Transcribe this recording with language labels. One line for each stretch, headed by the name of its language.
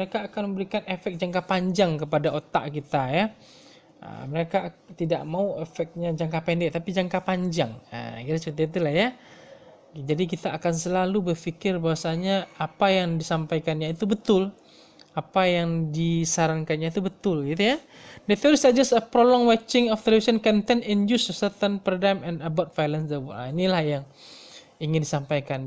Indonesian: Mereka akan memberikan efek jangka panjang kepada otak kita ya. Mereka tidak mau efeknya jangka pendek tapi jangka panjang. Kira seperti itulah ya. Jadi kita akan selalu berpikir bahwasanya apa yang disampaikannya itu betul, apa yang disarankannya itu betul gitu ya.
English: The theory suggests a prolonged watching of television content induce a certain paradigm and about violence.
Indonesian: Inilah yang ingin disampaikan.